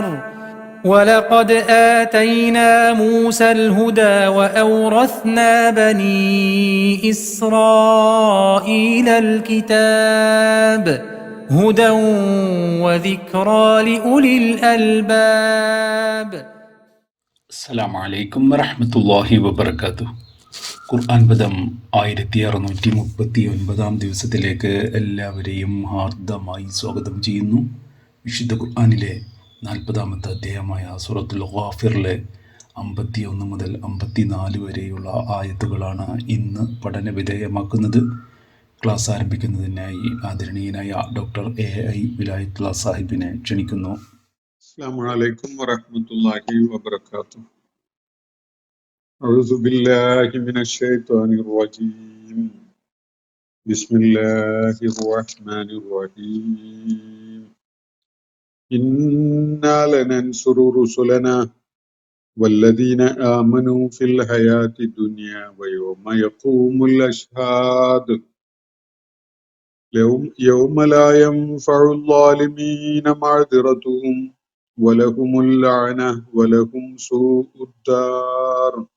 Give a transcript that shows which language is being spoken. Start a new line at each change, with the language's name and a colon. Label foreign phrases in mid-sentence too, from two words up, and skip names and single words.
Arabic: ولقد آتينا موسى الهدى وأورثنا بني إسرائيل الكتاب هدى وذكرى لأولي الألباب. السلام عليكم ورحمة الله وبركاته.
Malayalam: ഖുർആൻ പദം 1639 ദിവസത്തിലേക്ക് എല്ലാവരെയും ഹാർദമായി സ്വാഗതം ചെയ്യുന്നു. വിശുദ്ധ ഖുർആനിലെ 40-ാമത്തെ അധ്യായമായ സൂറത്തുൽ ഗാഫിറിലെ 51 മുതൽ 54 വരെയുള്ള ആയത്തുകളാണ് ഇന്ന് പഠന വിധേയമാക്കുന്നത്. ക്ലാസ് ആരംഭിക്കുന്നതിനായി ആദരണീയനായ ഡോക്ടർ AI വിലായത്തുള്ള സാഹിബിനെ ക്ഷണിക്കുന്നു.
Arabic: السلام عليكم ورحمة الله وبركاته. أعوذ بالله من الشيطان الرجيم. بسم الله الرحمن الرحيم. إنا لننصر رسلنا والذين آمنوا في الحياة الدنيا ويوم يقوم الأشهاد يوم لا ينفع الظالمين معذرتهم ولهم اللعنة ولهم سوء الدار.